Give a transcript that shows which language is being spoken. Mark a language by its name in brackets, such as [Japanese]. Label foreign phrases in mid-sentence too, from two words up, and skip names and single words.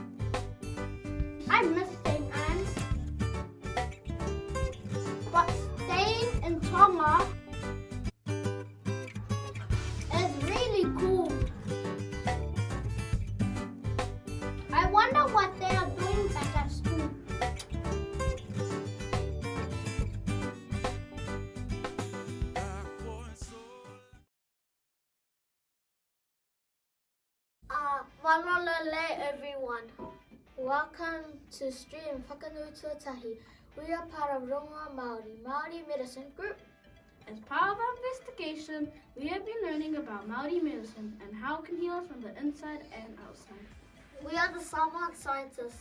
[English] I miss St. Anne's. But staying in Tonga is really cool. I wonder what they are doing back at school. [Tongan] Malo lelei, [English] everyone. Welcome to stream Whakanui Tuatahi. We are part of Rongoa Māori Medicine Group. As part of our investigation, we have been learning about Māori medicine and how it can heal us from the inside and outside. We are the Samoan scientists.